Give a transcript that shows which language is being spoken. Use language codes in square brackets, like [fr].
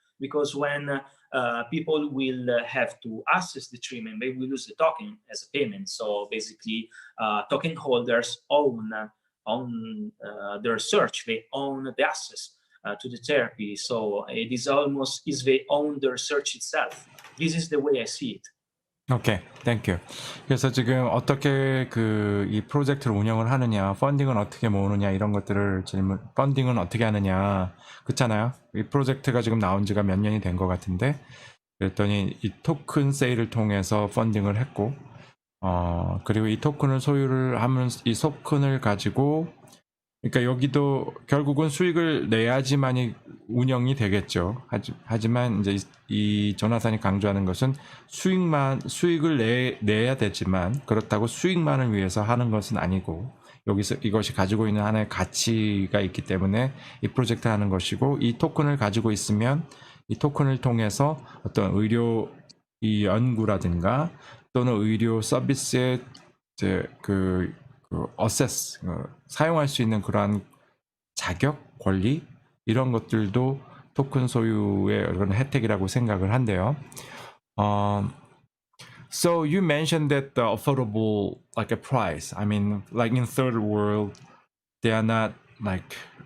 [en] Because when people will have to access the treatment, they will use the token as a payment. So basically, token holders own the research. They own the access to the therapy. So it is almost as they own the research itself. This is the way I see it. 오케이, 땡큐. [ko] 그래서 지금 어떻게 이 프로젝트를 운영을 하느냐, 펀딩은 어떻게 모으느냐, 이런 것들을 펀딩은 어떻게 하느냐, 그렇잖아요. 이 프로젝트가 지금 나온 지가 몇 년이 된 것 같은데, 그랬더니 이 토큰 세일을 통해서 펀딩을 했고, 그리고 이 토큰을 소유를 하면 이 토큰을 가지고, 그러니까 여기도 결국은 수익을 내야지만이 운영이 되겠죠. 하지만 이제 이 조나산이 강조하는 것은 수익을 내야 되지만, 그렇다고 수익만을 위해서 하는 것은 아니고, 여기서 이것이 가지고 있는 하나의 가치가 있기 때문에 이 프로젝트 하는 것이고, 이 토큰을 가지고 있으면 이 토큰을 통해서 어떤 의료 이 연구라든가 또는 의료 서비스의 이제 어세스, 사용할 수 있는 그러한 자격, 권리, 이런 것들도 토큰 소유의 그런 혜택이라고 생각을 한대요. [en] So you mentioned that the affordable, like a price. I mean, like in third world, they are not like